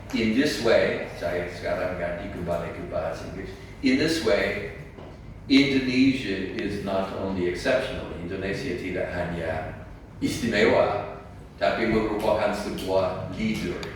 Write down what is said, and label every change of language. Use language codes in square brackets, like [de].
[en] In this way, [id] saya sekarang ganti kembali ke bahasa Inggris. [en] In this way, Indonesia is not only exceptional. [id] Indonesia tidak hanya istimewa, tapi merupakan sebuah leader.